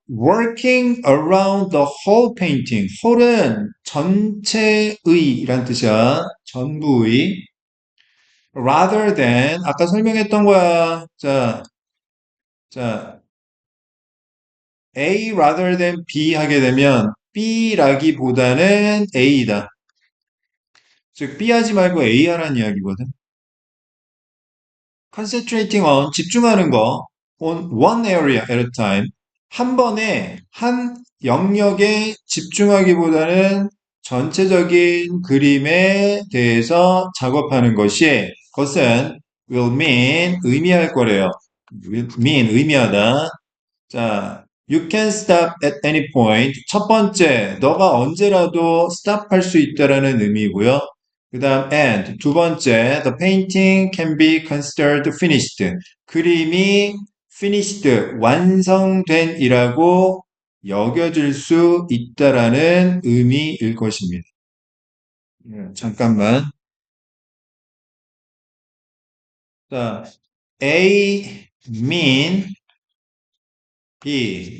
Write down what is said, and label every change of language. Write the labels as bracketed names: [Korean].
[English] Working around the whole painting. [Korean] whole은 전체의란 뜻이야. 전부의. rather than 아까 설명했던 거야. 자, A rather than B 하게 되면 B라기보다는 A다. 즉 B 하지 말고 A 하라는 이야기거든. [English] concentrating on [Korean] 집중하는 거 [English] on one area at a time [Korean] 한 번에 한 영역에 집중하기보다는 전체적인 그림에 대해서 작업하는 것이 그것은 [English] will mean [Korean] 의미할 거래요. [English] will mean [Korean] 의미하다. [English] 자, you can stop at any point. [Korean] 첫 번째, 너가 언제라도 stop 할 수 있다라는 의미고요. 그 다음 [English] and [Korean] 두 번째, [English] the painting can be considered finished. [Korean] 그림이 finished, 완성된이라고 여겨질 수 있다라는 의미일 것입니다. 잠깐만. [English] 자, A mean B.